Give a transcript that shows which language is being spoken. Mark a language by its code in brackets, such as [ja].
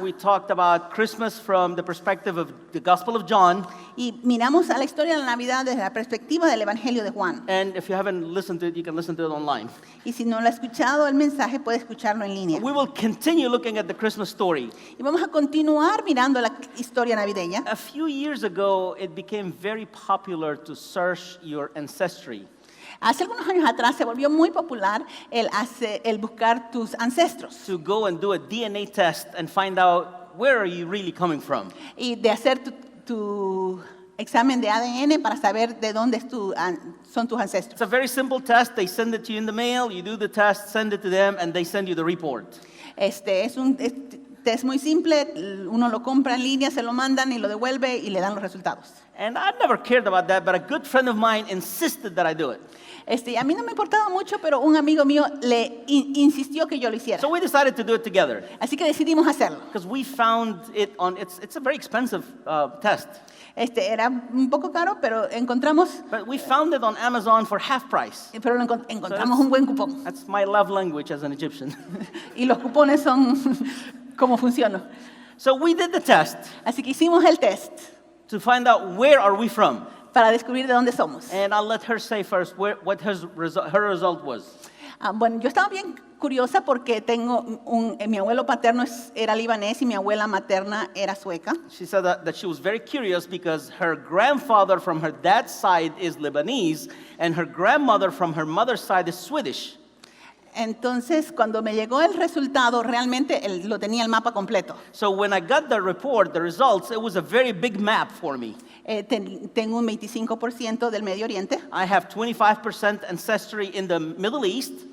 [en] We talked about Christmas from the perspective of the Gospel of John. [es] y miramos a la historia de la Navidad desde la perspectiva del Evangelio de Juan. [en] And if you haven't listened to it, you can listen to it online. [es] Y si no lo ha escuchado el mensaje, puede escucharlo en línea. [en] We will continue looking at the Christmas story. [es] Y vamos a continuar mirando la historia navideña. [en] A few years ago, it became very popular to search your ancestry. [es] Hace algunos años atrás se volvió muy popular el buscar tus ancestros [en] To go and do a DNA test and find out where are you really coming from. [es] y de hacer tu examen de ADN para saber de dónde son tus ancestros. [en] It's a very simple test. They send it to you in the mail. You do the test, send it to them, and they send you the report. [es] Es un test muy simple, uno lo compra en línea, se lo mandan y lo devuelve y le dan los resultados. [en] And I never cared about that, but a good friend of mine insisted that I do it. [es] A mí no me importaba mucho, pero un amigo mío le insistió que yo lo hiciera. [en] So we decided to do it together [es] Así que decidimos hacerlo. [en] because we found it on. It's a very expensive test, [es] Era un poco caro, pero encontramos, [en] but we found it on Amazon for half price. [es] encontramos un buen cupón. [en] That's my love language as an Egyptian. [es] Y los cupones son cómo funciona. [en] So we did the test [es] Así que hicimos el test [en] to find out where are we from. [es] para descubrir de dónde somos. [en] And I'll let her say first what her result was. [es] Bueno, yo estaba bien curiosa porque mi abuelo paterno era libanés y mi abuela materna era sueca. [en] She said that she was very curious because her grandfather from her dad's side is Lebanese and her grandmother from her mother's side is Swedish. [es] Entonces, cuando me llegó el resultado, realmente lo tenía el mapa completo. [en] So when I got the report, the results, it was a very big map for me. [es] Tengo un 25% del Medio Oriente. [en] I have 25% ancestry in the Middle East.